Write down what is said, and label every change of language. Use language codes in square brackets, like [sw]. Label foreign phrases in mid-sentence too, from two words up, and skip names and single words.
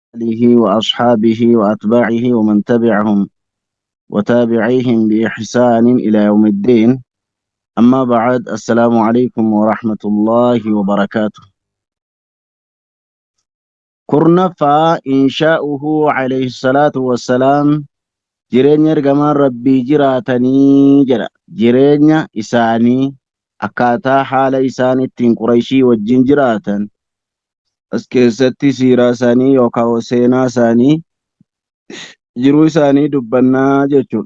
[ar] آله وأصحابه وأتباعه ومن تبعهم وتابعيهم بإحسان إلى يوم الدين. أما بعد، السلام عليكم ورحمة الله وبركاته. كرنفا إنشاؤه عليه الصلاة والسلام [om] jireenya ergamaan rabbii jiraatanii jedha. Jireenya isaanii akkaataa haala isaan ittiin Qurayshii wajjin jiraatan as keessatti siiraa isaanii yookaan seenaa isaanii jiruu isaanii dubbannaa jechuudha.